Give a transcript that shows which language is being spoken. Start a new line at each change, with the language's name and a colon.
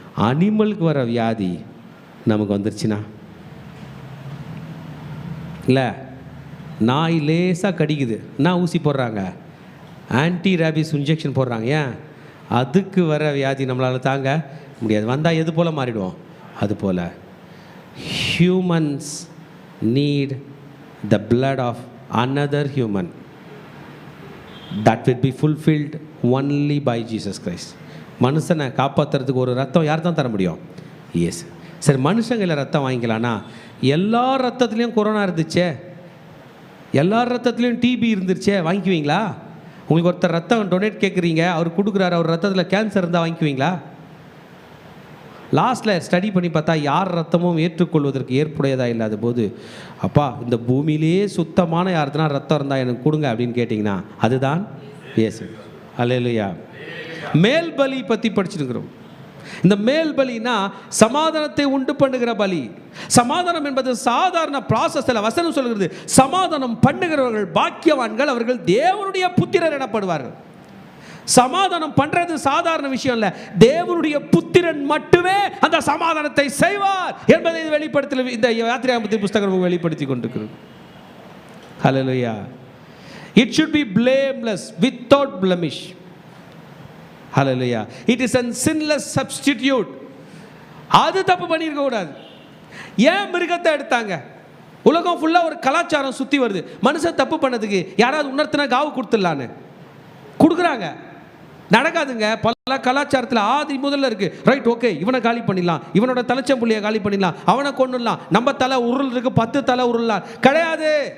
Tamil: அனிமலுக்கு வர வியாதி நமக்கு வந்துருச்சுன்னா, இல்லை நாய் லேசாக கடிக்குது, நான் ஊசி போடுறாங்க, ஆன்டி ரேபிஸ் இன்ஜெக்ஷன் போடுறாங்க. ஏன்? அதுக்கு வர வியாதி நம்மளால் தாங்க முடியாது. வந்தால் எது போல் மாறிடுவோம், அது போல்
English: Humans need the blood of another human that will be fulfilled only by Jesus Christ.
Tamil: மனுஷனை காப்பாற்றுறதுக்கு ஒரு ரத்தம் யார் தான் தர முடியும்? எஸ். சரி, மனுஷங்களை ரத்தம் வாங்கிக்கலான்னா எல்லா ரத்தத்துலேயும் கொரோனா இருந்துச்சே, எல்லா ரத்தத்துலேயும் டிபி இருந்துருச்சே, வாங்கிக்குவீங்களா? உங்களுக்கு ஒருத்தர் ரத்தம் டொனேட் கேட்குறீங்க, அவர் கொடுக்குறாரு, அவர் ரத்தத்தில் கேன்சர் இருந்தால் வாங்கிக்குவீங்களா? லாஸ்ட்டில் ஸ்டடி பண்ணி பார்த்தா யார் ரத்தமும் ஏற்றுக்கொள்வதற்கு ஏற்புடையதாக இல்லாத போது, அப்பா இந்த பூமியிலேயே சுத்தமான யாருதுனா ரத்தம் இருந்தால் எனக்கு கொடுங்க அப்படின்னு கேட்டிங்கன்னா அதுதான் இயேசு. அல்லேலூயா. மேல் பலி பற்றி படிச்சுருக்கிறோம். இந்த மேல் பலினா சமாதானத்தை உண்டு பண்ணுகிற பலி. சமாதானம் என்பது சாதாரண ப்ராசஸில் வசனம் சொல்கிறது, சமாதானம் பண்ணுகிறவர்கள் பாக்கியவான்கள், அவர்கள் தேவனுடைய புத்திரர் எனப்படுவார்கள். சமாதானம் பண்றது சாதாரண விஷயம் இல்லை, தேவனுடைய புத்திரன் மட்டுமே அந்த சமாதானத்தை செய்வார் என்பதை வெளிப்படுத்த இந்த யாத்திராகமத்தின் புஸ்தகம் வெளிப்படுத்தி கொண்டிருக்கிறது. ஹல்லேலூயா.
English: It should be blameless, without blemish. Hallelujah. It is a sinless substitute.
Tamil: அது தப்பு பண்ணியிருக்க கூடாது. ஏன் மிருகத்தை எடுத்தாங்க? உலகம் ஃபுல்லாக ஒரு கலாச்சாரம் சுற்றி வருது, மனுஷன் தப்பு பண்ணதுக்கு யாராவது உணர்த்தினா காவு கொடுத்துடலான்னு கொடுக்குறாங்க. நடக்காதுங்க. பல கலாச்சாரத்தில் ஆதி முதல்ல இருக்கு. ரைட், ஓகே, இவனை காலி பண்ணிடலாம், இவனோட தலைச்சம்புள்ளியை காலி பண்ணிடலாம், அவனை கொண்டுடலாம், நம்ம தலை உருள் இருக்கு 10 தலை உருளலாம். கிடையாது.